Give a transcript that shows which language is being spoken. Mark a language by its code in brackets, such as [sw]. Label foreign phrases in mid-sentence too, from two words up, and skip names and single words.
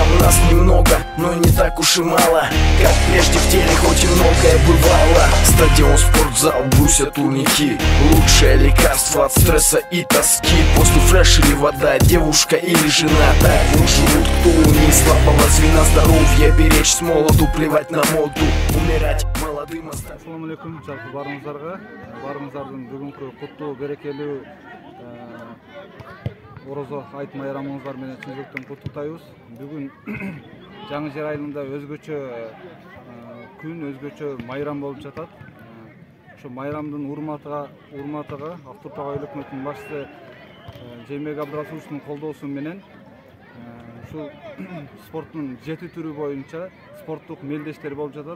[ru] Нас немного, но не так уж и мало, как прежде в теле хоть и многое бывало. Стадион, спортзал, брусья, турники, лучшее лекарство от стресса и тоски. После фреш или вода, девушка или жена, так живут, кто у них слабого звена. Здоровье беречь с молоду, плевать на моду, умирать молодым. [ar] السلام عليكم, [ky] жалпы барыңыздардың бүгінгі құтты берекелі Орозо айт майрамыңыздар менен чын жүректен куттуктайбыз. Бүгүн жаңы жер айылында өзгөчө күн, өзгөчө майрам болуп жатат. Ошо майрамдын урматыга Ак Турпак айыл өкмөтүнүн башчысы Жээнбек Абдрасуловдун колдоосу менен ушул спорттун 7 түрү боюнча спорттук мелдештер болуп жатат.